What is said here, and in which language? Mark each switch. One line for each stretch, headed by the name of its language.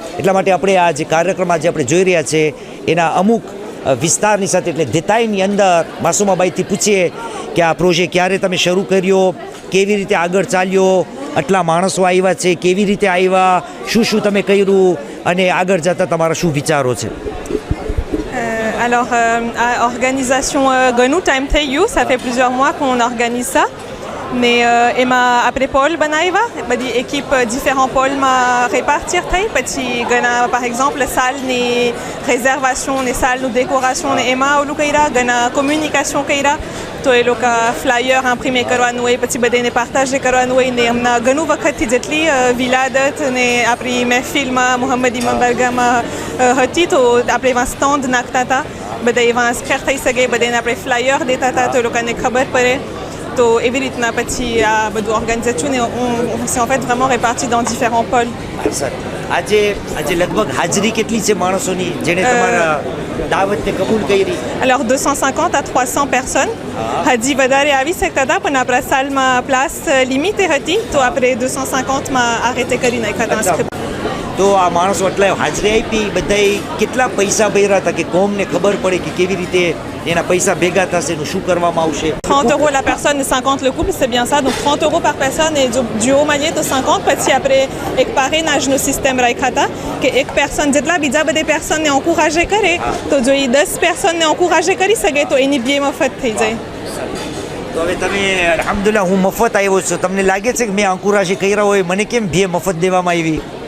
Gujarati: એટલા માટે આપણે આ જે કાર્યક્રમ આજે આપણે જોઈ રહ્યા છે એના અમુક વિસ્તારની સાથે એટલે દેતાઈની અંદર માસુમાબાઈથી પૂછીએ કે આ પ્રોજેક્ટ ક્યારે તમે શરૂ કર્યો, કેવી રીતે આગળ ચાલ્યો, આટલા માણસો આવ્યા છે, કેવી રીતે આવ્યા, શું શું તમે કર્યું અને આગળ જતા તમારા શું વિચારો છે?
French: Alors, organisation
Gujarati: ઘણું ટાઈમ થઈ ગયું,
French: ça fait plusieurs mois qu'on organise ça.
Gujarati: Mais એમાં આપણે પોલ બનાવ્યા, બધી એકિપ différents પોલમાં répartir થઈ, પછી ઘણા
French: par exemple
Gujarati: સાલની réservation ને સાલનું décoration ને એમાં ઓલું કર્યા, ઘણા communication કર્યા. તો એ લોકો ફ્લાયર ઇમ્પ્રિમે કરવાનું હોય, પછી બધાને પાર્ટાજે કરવાનું હોય ને હમણાં ઘણું વખતથી જેટલી વિલાદત ને આપણી મહેફિલમાં મોહમ્મદ ઇમામ બારગાહમાં હતી તો આપણે એવા સ્ટોન્ડ નાખતા હતા, બધા એવા સ્ક્રેચ થઈ શકે, બધાને આપણે ફ્લાયર દેતા હતા તો એ લોકોને ખબર પડે. તો એવી રીતના પછી આ બધું organisation
French: on s'est en fait vraiment répartis dans différents pôles.
Gujarati: આજે લગભગ હાજરી કેટલી છે માણસોની જેણે તમારા દાવતને કબૂલ કરી?
French: Alors 250 à 300 personnes.
Gujarati: હજી વધારે આવી શકતા હતા પણ આપણા સાલમાં પ્લાસ લિમિટે હતી તો આપણે 250માં આરેટે કરી નાખ્યા હતા. તો આ માણસો એટલા હાજરી આપી, બધાએ કેટલા પૈસા ભર્યા હતા કે કોમને ખબર પડે કે કેવી રીતે એના પૈસા ભેગા થશે, શું કરવામાં આવશે?
French: 30 € la personne et 50 le couple, c'est bien ça. Donc 30 € par personne et du haut manier to 50.
Gujarati: પછી આપણે એક parrainage નો સિસ્ટમ રાખ્યા હતા કે એક પર્સન જેટલા બીજા બધા પર્સનને encourager કરે તો જો એ 10 પર્સનને encourager કરી શકે તો એની બે મફત થઈ જાય. તો હવે તમે અલ્હમ્દુલિલ્લાહ હું મફત આવ્યો છું, તમને લાગે છે કે મેં encourager કર્યા હોય, મને કેમ બે મફત દેવામાં આવી?